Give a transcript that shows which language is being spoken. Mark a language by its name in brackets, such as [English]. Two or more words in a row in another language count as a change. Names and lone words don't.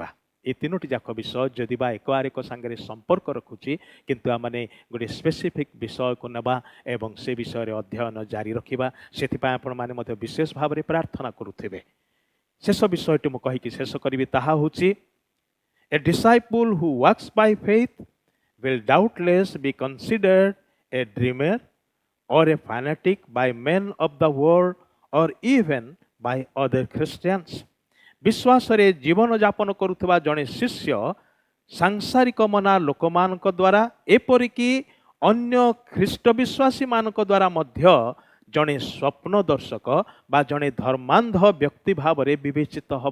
[Odia] ଏ ତିନୋଟି ଯାକ ବିଷୟ ଯଦି ବା ଏକ ଆରେକ ସାଙ୍ଗରେ ସମ୍ପର୍କ ରଖୁଛି, କିନ୍ତୁ ଆମମାନେ ଗୋଟିଏ ସ୍ପେସିଫିକ୍ ବିଷୟକୁ ନେବା ଏବଂ ସେ ବିଷୟରେ ଅଧ୍ୟୟନ ଜାରି ରଖିବା। ସେଥିପାଇଁ ଆପଣମାନେ ମଧ୍ୟ ବିଶେଷ ଭାବରେ ପ୍ରାର୍ଥନା କରୁଥିବେ। ଶେଷ ବିଷୟଟି ମୁଁ କହିକି ଶେଷ କରିବି, ତାହା ହେଉଛି [English] a disciple who walks by faith will doubtless be considered a dreamer or a fanatic by men of the world or even by other Christians. [Odia] ବିଶ୍ୱାସରେ ଜୀବନଯାପନ କରୁଥିବା ଜଣେ ଶିଷ୍ୟ ସାଂସାରିକ ମନା ଲୋକମାନଙ୍କ ଦ୍ୱାରା ଏପରିକି ଅନ୍ୟ ଖ୍ରୀଷ୍ଟ ବିଶ୍ୱାସୀ ମାନଙ୍କ ଦ୍ୱାରା ମଧ୍ୟ ଜଣେ ସ୍ୱପ୍ନ ଦର୍ଶକ ବା ଜଣେ ଧର୍ମାନ୍ଧ ବ୍ୟକ୍ତି ଭାବରେ ବିବେଚିତ ହେବ।